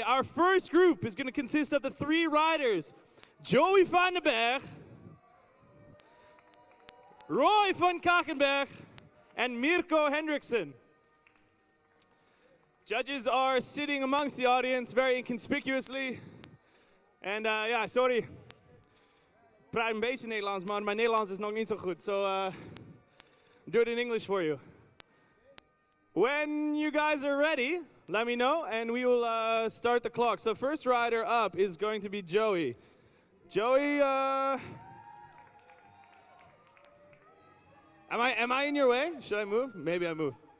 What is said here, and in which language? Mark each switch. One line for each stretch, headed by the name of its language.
English: Our first group is going to consist of the 3 riders: Joey van den Berg, Roy van Kachenberg, and Mirko Hendrickson. Judges are sitting amongst the audience very inconspicuously.
Dutch: En ja, sorry. Ik praat een beetje Nederlands, maar mijn Nederlands is nog niet zo goed.
English: So, do it in English for you. When you guys are ready, let me know, and we will start the clock. So first rider up is going to be Joey. Joey, am I in your way? Should I move? Maybe I move.